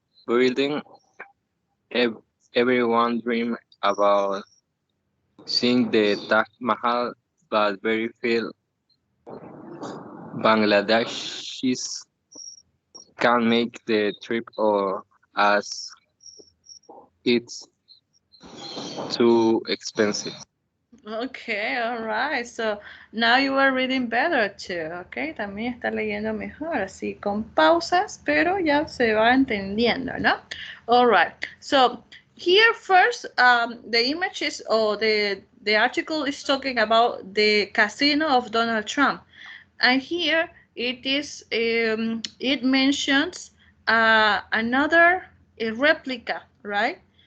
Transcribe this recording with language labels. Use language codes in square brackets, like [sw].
[en] building, everyone dream about seeing the Taj Mahal, but very few Bangladeshis can make the trip or as it's too expensive. Okay, all right. So now you are reading better too. [es] Okay, también está leyendo mejor, así con pausas, pero ya se va entendiendo, ¿no? [en] All right. So here first, the image is, or the article is talking about the casino of Donald Trump, and here it is. It mentions another a replica, right?